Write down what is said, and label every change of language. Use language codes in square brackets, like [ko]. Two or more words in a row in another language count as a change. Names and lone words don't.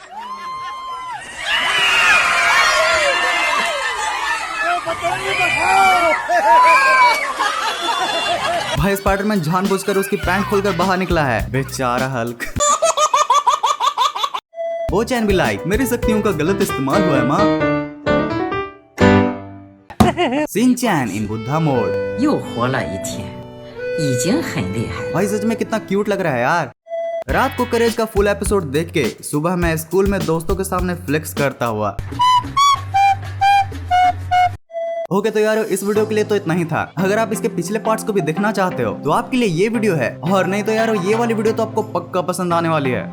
[hi] भाई स्पाइडरमैन जानबूझकर उसकी पैंट खोलकर बाहर निकला है, बेचारा हल्क। वो चैन भी लाइक मेरी शक्तियों का गलत इस्तेमाल हुआ है माँ। [en] Shinchan in Buddha mode [zh] 又活了一天，已经很厉害了。 [hi] भाई सच में कितना क्यूट लग रहा है यार। रात को करेज का [en] full episode [hi] देख के सुबह मैं स्कूल में दोस्तों के सामने फ्लेक्स करता हुआ। ओके तो यार इस वीडियो के लिए तो इतना ही था। अगर आप इसके पिछले पार्ट्स को भी देखना चाहते हो तो आपके लिए ये वीडियो है, और नहीं तो यार ये वाली वीडियो तो आपको पक्का पसंद आने वाली है।